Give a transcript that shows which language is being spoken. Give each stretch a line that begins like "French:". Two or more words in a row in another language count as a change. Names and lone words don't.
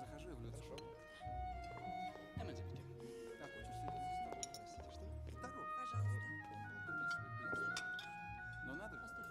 Russian: Захожу я в людскую.
German: Einmal Sie bitte.
Russian: А кучер сидит за столом. Простите, что? Здорово. Пожалуйста. Но надо же.